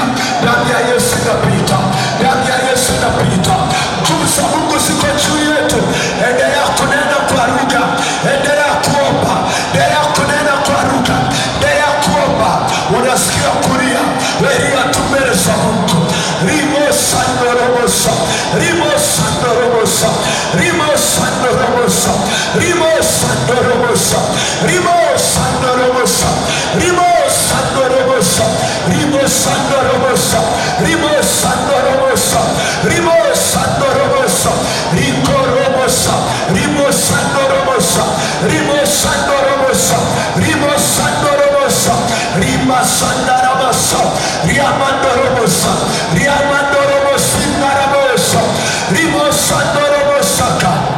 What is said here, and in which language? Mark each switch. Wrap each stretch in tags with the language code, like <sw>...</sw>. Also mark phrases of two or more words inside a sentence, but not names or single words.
<sw>Damu ya Yesu inapita, damu ya Yesu inapita. Nguvu za Mungu ziko juu yetu. Endelea kunena kwa lugha, endelea kuomba, endelea kunena kwa lugha, endelea kuomba. Unasikia kulia, wewe mbele za Mungu. Rimo sandoromosa, rimo sandoromosa, rimo sandoromosa, rimo sandoromosa, rimo sandoromosa, rimo sandoromosa, rimo sandoromosa, rimo sandoromosa, rimo sandoromosa, rikoromosa, rimo sandoromosa, rimo sandoromosa, rimo sandoromosa, rima sandaramasa, riamandoromosa, riamandoromosi naramosa, rimo sandoromosaka.</sw>